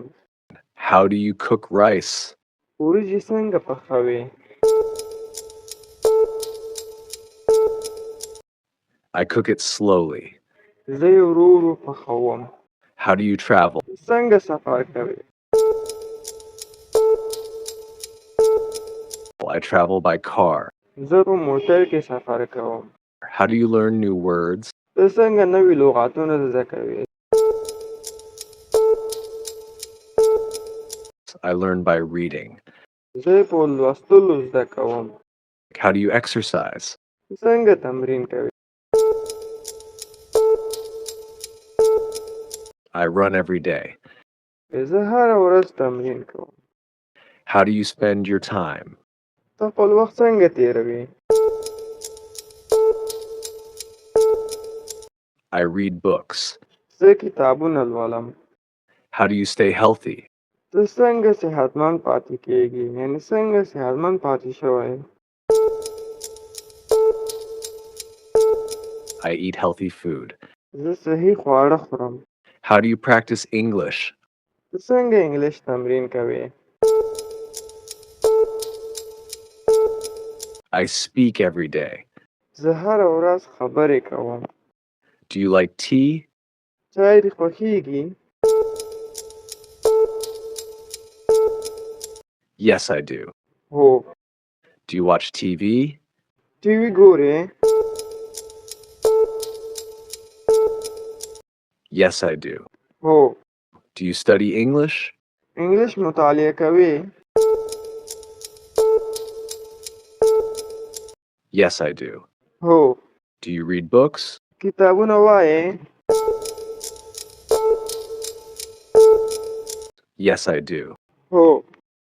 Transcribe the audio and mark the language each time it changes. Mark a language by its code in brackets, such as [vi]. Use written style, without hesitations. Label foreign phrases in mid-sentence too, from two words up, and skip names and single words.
[en] How do you cook rice? [ps] وریجې څنګه پخوې؟ [en] I cook it slowly. [ps] زه یې ورو ورو پخوم. [en] How do you travel? [ps] څنګه سفر کوې؟ [en] I travel by car. [ps] زه په موټر کې سفر کوم. [en] How do you learn new words? [ps] ته څنګه نوي لغاتونه زده کوې؟ [en] I learn by reading. [ps] زه په لوستلو زده کوم. [en] How do you exercise? [ps] څنګه تمرین کوې؟ [en] I run every day. [ps] زه هره ورځ تمرین کوم. [en] How do you spend your time? [ps] ته خپل وخت څنګه تېروې؟ [en] I read books. [ps] زه کتابونه لولم. [en] How do you stay healthy? [ps] ته څنګه صحتمند پاتې کېږې؟ یعنې څنګه صحتمند پاتې شوی؟ [en] I eat healthy food. [ps] زه صحي خواړه خورم. [en] How do you practice English? [ps] ته څنګه انګلیش تمرین کوې؟ [en] I speak every day. [ps] زه هره ورځ خبرې کوم. [en] Do you like tea? [ps] چای دې خوښیږي؟ [en] Yes, I do. [ps] هو. [en] Do you watch TV? [ps] ټي وي ګورې؟ [en] Yes, I do. [ps] هو. [en] Do you study English? [ps] انګلیش مطالعه کوې؟ [en] Yes, I do. [ps] هو. [en] Do you read books? [ps] کتابونه وایې؟ [en] Yes, I do. [ps] هو.